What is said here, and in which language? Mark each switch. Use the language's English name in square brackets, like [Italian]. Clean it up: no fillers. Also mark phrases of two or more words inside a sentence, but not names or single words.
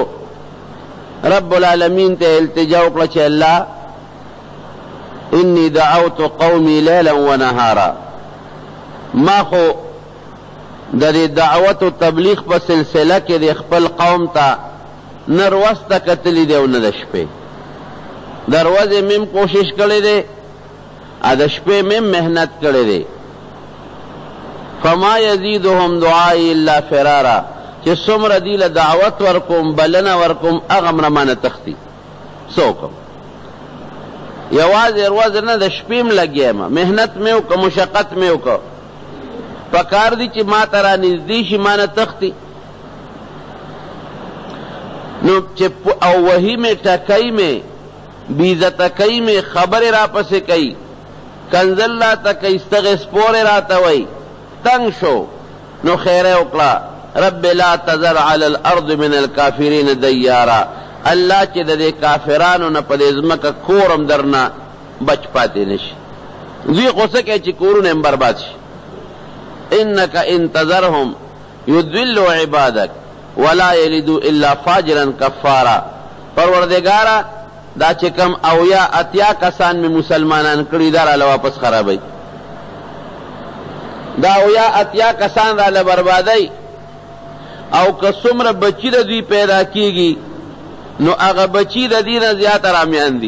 [Pashto] رب العالمین ته التجا وکړه چې الله [Arabic] انی دعوت قومی لیلا و نهارا، [Pashto] ما خو د دې دعوت و تبلیغ په سلسله کې د خپل قوم ته نه ورځ ته کتلي دی او نه د شپې. د ورځې مم کوشش کړی دی، د شپې مم محنت کړی دی. [Arabic] فما یزیدهم دعائی الا فرارا، [Pashto] چې څومره دی له دعوت ورکوم، بلنه ورکوم، هغه مره مانه تښتي. څه وکړم؟ یوازې ورځ نه د شپې م لګیا یم، محنت مې وکړه، مشقت مې وکړه. پکار دی چې ما ته رانږدې شي، مانه تښتي. نو چې او وحي مې ټکۍ مې بېعزته کوي مې، خبرې راپسې کوي، کنځل راته کوي، ستغې سپورې راته وایي، تنگ شو. نو خیره وکړه، [Arabic] رب لا تذر علی الارض من الکافرین دیارا، [Pashto] الله چې د دې کافرانو نه په دې ځمکه کورم درنه بچ پاتې نشي. دوی غوسه کوي چې کورونه هم برباد شي. [Arabic] انک ان تذرهم یضلوا عبادک ولا یلدوا الا فاجرا کفارا. [Pashto] پروردگارا دا چې کم اویا اتیا کسان می مسلمانان کړي دا راله واپس خرابوي، دا اویا اتیا کسان راله بربادوي. او که څومره بچي د دوی پیدا کیږي نو هغه بچي د دې نه زیات رامیان دي.